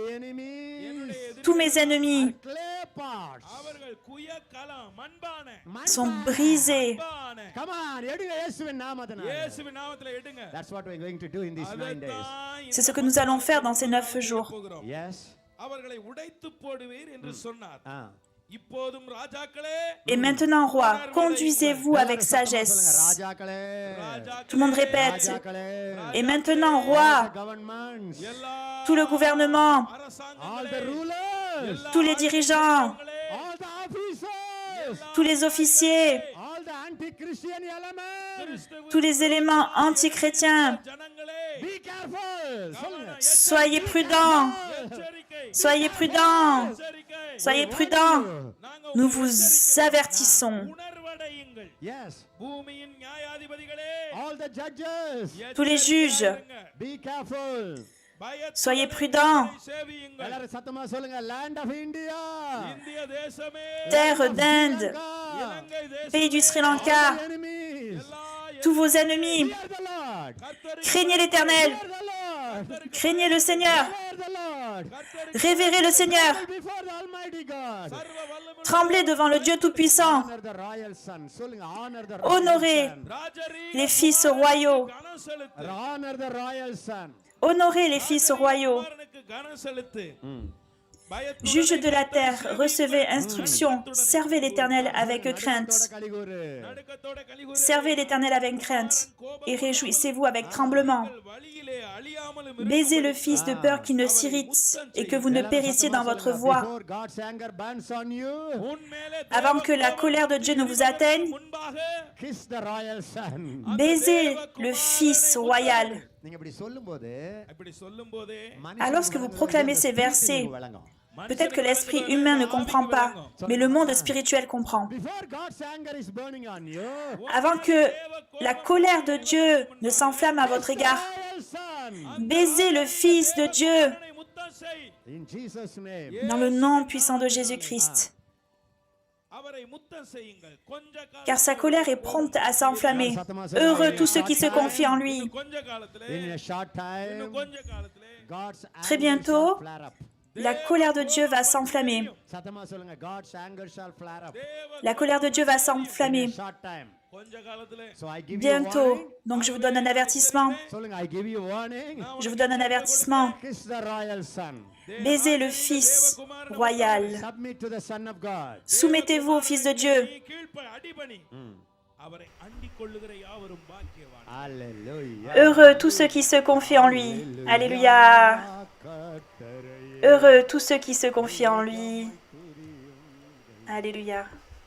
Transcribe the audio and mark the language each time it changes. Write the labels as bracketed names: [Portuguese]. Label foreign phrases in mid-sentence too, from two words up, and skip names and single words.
[French] Tous mes ennemis [Tamil] அவர்கள் குயக்கலம் மண்பானை [French] sont brisés. [English] Come on, [Tamil] எடுங்க இயேசுவின் நாமத்தினால. இயேசுவின் நாமத்திலே எடுங்க [English] That's what we're going to do in these 9 days. [French] C'est ce que nous allons faire dans ces 9 jours. [English] Yes. [Tamil] அவர்களை உடைத்து போடுவீர் என்று சொன்னார். Ah. இப்போதும் ராஜாக்களே, [French] Et maintenant, roi, conduisez-vous avec sagesse. [Tamil] ராஜாக்களே. [French] Tout le monde répète. [Tamil] ராஜாக்களே. [French] Et maintenant, roi, [English] Governments. [Tamil] எல்லா [French] tout le gouvernement, [English] All the [Tamil] அரசாங்கங்களே, [English] rulers. [French] tous les dirigeants, [English] All the officers. [French] tous les officiers, [English] All the anti-Christian elements. [Tamil] கிறிஸ்துவின் [French] tous les éléments antichrétiens, [Tamil] ஜனங்களே, [English] Be careful. [Tamil] சொல்லுங்க. [French] soyez prudents, [Tamil] எச்சரிக்கை, [French] soyez prudents, [Tamil] எச்சரிக்கை. [French] soyez prudents. [Tamil] நாங்க [French] Nous vous avertissons. [Tamil] உணர்வடையுங்கள். [English] Yes. [Tamil] பூமியின் நியாயாதிபதிகளே, [English] All the judges. [French] Tous les juges, [English] Be careful. [Tamil] பயத்துடன் [French] soyez prudents. [Tamil] சேவியுங்கள். எல்லாரும் சத்தமா சொல்லுங்க. [English] Land of India. [Tamil] இந்திய தேசமே, [French] Terre d'Inde, [Tamil] இலங்கை தேசம், [French] pays du Sri Lanka, [English] Enemies. [Tamil] எல்லா [French] tous vos ennemis, [English] Fear the Lord. [Tamil] கர்த்தரை [French] craignez l'Éternel, [English] Fear the Lord. [French] craignez le Seigneur, [English] Fear the Lord. [French] révérez le Seigneur, [English] Before the Almighty God. [Tamil] சர்வ வல்லமை [French] tremblez devant le Dieu Tout-Puissant, [English] Honor the royal son. சொல்லுங்க. Honor the [French] honorez [English] royal son. [Tamil] ராஜரீக [French] les fils royaux, [Tamil] கனம் செலுத்து. [English] Honor the royal son. [French] honorez les fils royaux. [Tamil] குமாரனுக்கு கனம் செலுத்து. பயத்துடன் [French] Juges de la terre, recevez instruction, servez l'Éternel avec crainte. [Tamil] கலிகூரு. நடுக்கத்தோட கலிகூரு. [French] Servez l'Éternel avec crainte et réjouissez-vous avec tremblement. [Tamil] வழியிலே அழியாமலும் [French] Baisez le Fils de peur qui ne s'irrite et que vous ne périssiez dans votre voie. [English] Before God's anger burns on you, [Tamil] உன்மேலே [French] Avant que la colère de Dieu ne vous atteigne, [Tamil] முன்பாக [English] kiss the royal son. [French] baisez le Fils royal. [Tamil] நீங்க இப்படி சொல்லும்போது இப்படி சொல்லும்போதே [French] Alors que vous proclamez ces versets, peut-être que l'esprit humain ne comprend pas, mais le monde spirituel comprend. [English] Before God's anger is burning on you, [French] Avant que la colère de Dieu ne s'enflamme à votre égard, [English] royal son. [French] baisez le Fils de Dieu [Tamil] அவனை முத்தம் செய். [English] In Jesus' name. [French] dans le nom puissant de Jésus-Christ. [Tamil] அவரை முத்தம் செய்யுங்கள். கொஞ்ச காலம் [French] Car sa colère est prompte à s'enflammer. Heureux tous ceux qui se confient en lui. [Tamil] கொஞ்ச காலத்திலே [English] In a short time, [Tamil] கொஞ்ச காலத்திலே [English] God's [French] Très [English] anger [French] bientôt, [English] shall flare up. [French] la colère de Dieu va s'enflammer. [Tamil] சத்தமா சொல்லுங்க. [English] God's anger shall flare up. [French] La colère de Dieu va [English] In [French] s'enflammer. [English] a short time. [Tamil] கொஞ்ச காலத்திலே [English] So I give you [French] Bientôt. [English] warning. [French] Donc je vous donne un avertissement. [Tamil] சொல்லுங்க. [English] I give you warning. [French] Je vous donne un avertissement. [English] Kiss the royal son. [French] Baisez le Fils royal. [English] Submit to the Son of God. [French] Soumettez-vous au Fils de Dieu. [Tamil] நீ கீழ்ப்ப அடிபணி. அவரை அண்டிக் கொள்ளுகிற யாவரும் பாக்கியவான். [English] Hallelujah. [French] Heureux tous ceux qui se confient en lui. Alléluia. Heureux tous ceux qui se confient en lui. Alléluia.